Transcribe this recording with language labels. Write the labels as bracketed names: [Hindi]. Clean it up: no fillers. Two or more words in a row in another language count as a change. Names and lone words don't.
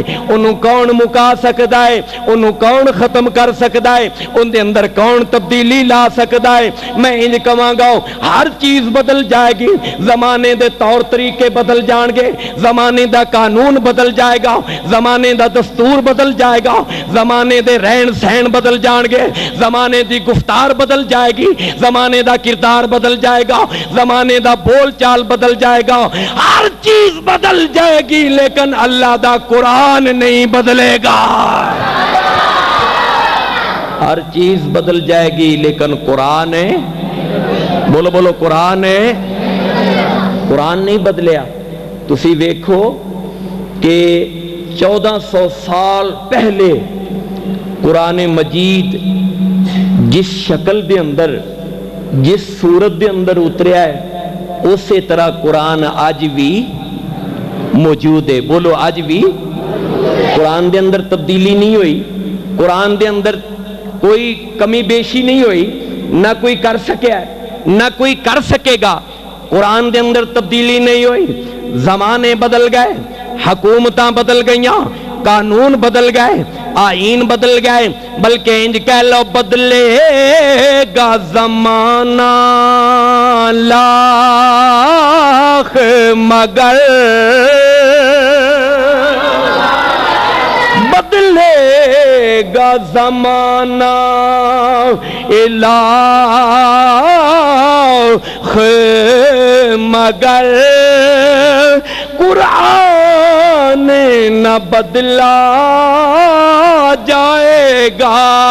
[Punjabi] اونوں کون مکا سکتا ہے? [Urdu] اونوں کون ختم کر سکتا ہے؟ ان کے اندر کون تبدیلی لا سکتا ہے? [Punjabi] میں انج کہاں گا ہر چیز بدل جائے گی، زمانے دے طور طریقے بدل جائیں گے، زمانے دا قانون بدل جائے گا، زمانے دا دستور بدل جائے گا, زمانے دے رہن سہن بدل جان گے, زمانے دی گفتار بدل جائے گی, زمانے دا کردار بدل جائے گا, زمانے دا بول چال بدل جائے گا, ہر چیز بدل جائے گی, لیکن اللہ دا قرآن نہیں بدلے گا. ہر چیز بدل جائے گی لیکن قرآن ہے, بولو بولو قرآن ہے, قرآن نہیں بدلیا. تسی ویکھو کہ 1400 سال پہلے قرآن مجید جس شکل دے اندر جس صورت دے اندر اتریا ہے اسی طرح قرآن آج بھی موجود ہے. بولو آج بھی قرآن دے اندر تبدیلی نہیں ہوئی, قرآن دے اندر کوئی کمی بیشی نہیں ہوئی, نہ کوئی کر سکیا نہ کوئی کر سکے گا. قرآن دے اندر تبدیلی نہیں ہوئی, زمانے بدل گئے, حکومتاں بدل گئیاں, قانون بدل گئے, آئین بدل گئے, بلکہ انج کہہ لو [Urdu] بدلے گا زمانہ لاکھ مگر بدلے گا زمانہ لاکھ مگر قرآن نہ بدلا جائے گا.